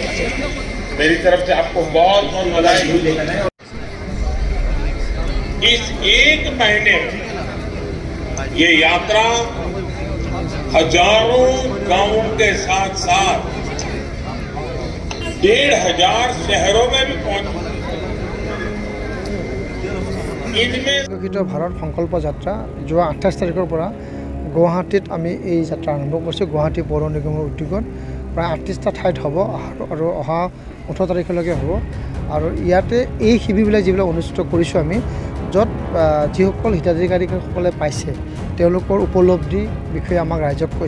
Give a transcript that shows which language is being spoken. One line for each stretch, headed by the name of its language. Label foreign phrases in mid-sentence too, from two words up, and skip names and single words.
Hindi: मेरी तरफ से आपको बहुत बहुत बधाई। इस एक महीने ये यात्रा हजारों गांवों के साथ साथ 1,500 शहरों में भी पहुंची। इनमें
Assamese: বিকশিত ভাৰত সংকল্প যাত্ৰা যোৱা 28 তাৰিখৰ পৰা গুৱাহাটীত আমি এই যাত্ৰা আৰম্ভ কৰিছোঁ। গুৱাহাটী পৌৰ নিগমৰ উদ্যোগত প্ৰায় 38টা ঠাইত হ'ব আৰু অহা 18 তাৰিখলৈকে হ'ব। আৰু ইয়াতে এই শিবিৰবিলাক যিবিলাক অনুষ্ঠিত কৰিছোঁ আমি, য'ত যিসকল হিতাধিকাৰীসকলে পাইছে তেওঁলোকৰ উপলব্ধি বিষয়ে আমাক ৰাইজক কৈছে।